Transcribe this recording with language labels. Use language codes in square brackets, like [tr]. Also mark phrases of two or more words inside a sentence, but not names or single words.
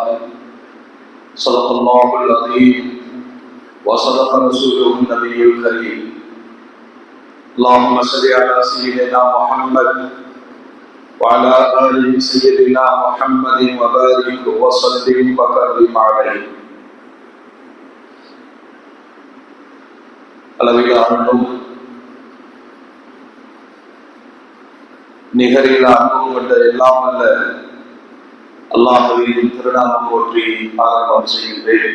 [ar] صدق الله العظيم وصدق رسوله النبي الكريم. اللهم صل على سيدنا محمد وعلى آل سيدنا محمد وبارك وسلم وكرم عليه. [ta] அளவில அன்பும் நிகரில் அன்பும் கொண்ட எல்லாம் அல்ல அல்லாஹ்வின் திருநாமம் போற்றி ஆரம்பம் செய்கின்றேன்.